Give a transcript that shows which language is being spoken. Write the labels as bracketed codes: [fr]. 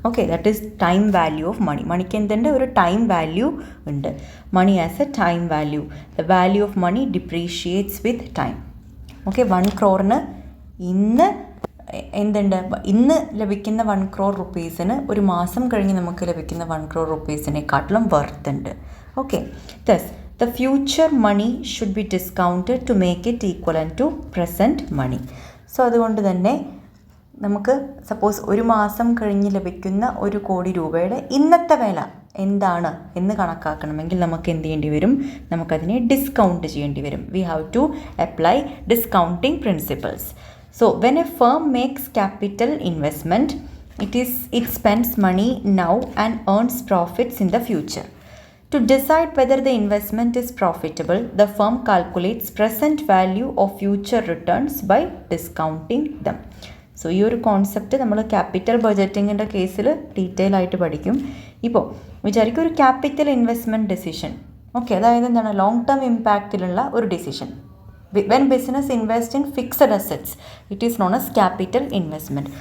[en] That is time value of money. [ml] മണിക്ക് എന്തുണ്ട്, ഒരു ടൈം വാല്യൂ ഉണ്ട്. [en] Money as a time value. The value of money depreciates with time. [ml] 1 crore ഇന്ന് എന്തുണ്ട്, ഇന്ന് ലഭിക്കുന്ന 1 crore rupeesന് ഒരു മാസം കഴിഞ്ഞ് നമുക്ക് ലഭിക്കുന്ന 1 crore rupeesനെക്കാട്ടിലും വർത്ത് ഉണ്ട്. [en] Thus the future money should be discounted to make it equivalent to present money. [ml] So അതുകൊണ്ട് തന്നെ നമുക്ക് സപ്പോസ് ഒരു മാസം കഴിഞ്ഞ് ലഭിക്കുന്ന 1 കോടി രൂപയുടെ ഇന്നത്തെ വില എന്താണ് എന്ന് കണക്കാക്കണമെങ്കിൽ നമുക്ക് എന്ത് ചെയ്യേണ്ടി വരും, നമുക്കതിനെ ഡിസ്കൗണ്ട് ചെയ്യേണ്ടി വരും. [en] We have to apply discounting principles. So when a firm makes capital investment, it spends money now and earns profits in the future. To decide whether the investment is profitable, the firm calculates present value of future returns by discounting them. [ml] So ഈ ഒരു concept നമ്മൾ capital ബഡ്ജറ്റിങ്ങിൻ്റെ കേസിൽ detail ആയിട്ട് പഠിക്കും. ഇപ്പോൾ വിചാരിക്കും ഒരു capital investment decision, അതായത് എന്താണ്, ലോങ് ടേം ഇമ്പാക്റ്റിലുള്ള ഒരു decision. [en] When business invest in fixed assets, it is known as capital investment.